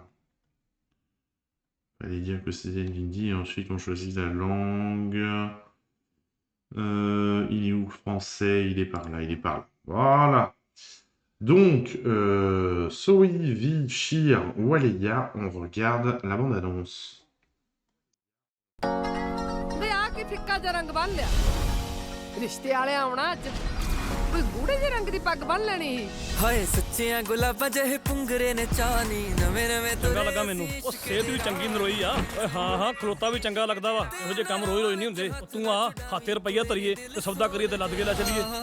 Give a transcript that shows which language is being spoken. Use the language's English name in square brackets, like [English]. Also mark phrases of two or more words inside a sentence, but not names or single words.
[French] Fallait dire que c'était de l'indie, et ensuite on choisit la langue. Il est où le français? Il est par là, il est par là. Voilà. Donc, Zoé Vichir Waleya, on regarde la bande-annonce. [Punjabi] ਵੇ ਆ ਕੀ ਫਿੱਕਾ ਜਿਹਾ ਰੰਗ ਬੰਨ ਲਿਆ ਰਿਸ਼ਤੇ ਵਾਲੇ ਆਉਣਾ ਅੱਜ ਕੋਈ ਗੂੜੇ ਜਿਹੇ ਰੰਗ ਦੀ ਪੱਗ ਬੰਨ ਲੈਣੀ ਹਾਏ ਸੱਚੀਆਂ ਗੁਲਾਬਾਂ ਜਿਹੇ ਪੁੰਗਰੇ ਨੇ ਚਾਨੀ ਨਵੇਂ ਨਵੇਂ ਚੰਗਾ ਲੱਗਾ ਮੈਨੂੰ ਉਹ ਸਿਹਤ ਵੀ ਚੰਗੀ ਨਰੋਈ ਆ ਓਏ ਹਾਂ ਹਾਂ ਖਲੋਤਾ ਵੀ ਚੰਗਾ ਲੱਗਦਾ ਵਾ ਇਹੋ ਜਿਹੇ ਕੰਮ ਰੋਜ਼ ਨਹੀਂ ਹੁੰਦੇ ਤੂੰ ਆ ਹੱਥੇ ਰੁਪਈਆ ਧਰੀਏ ਤੇ ਸੌਦਾ ਕਰੀਏ ਤੇ ਲੱਦ ਕੇ ਲੈ ਚਲੀਏ